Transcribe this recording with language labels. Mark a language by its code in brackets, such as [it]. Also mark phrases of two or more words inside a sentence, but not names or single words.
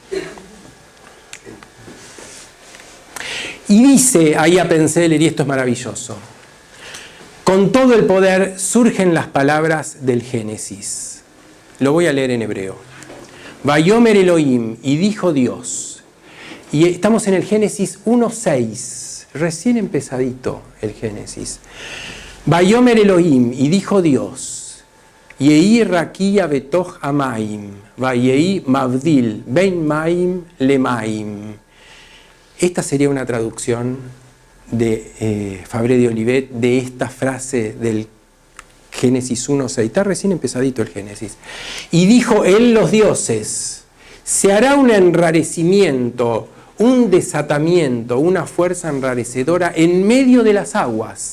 [es] Y dice ahí a Penseler, y esto es maravilloso: con todo el poder surgen las palabras del Génesis. Lo voy a leer en hebreo. [he] ויאמר אלוהים, [es] y dijo Dios. Y estamos en el Génesis 1:6, recién empezadito el Génesis. [he] ויאמר אלוהים, [es] y dijo Dios. [he] יהי רקיע בתוך המים ויהי מבדיל בין מים למים. [es] Esta sería una traducción de Fabré de Olivet de esta frase del Génesis 1:6. Está recién empezadito el Génesis. Y dijo él los dioses: se hará un enrarecimiento, un desatamiento, una fuerza enrarecedora en medio de las aguas.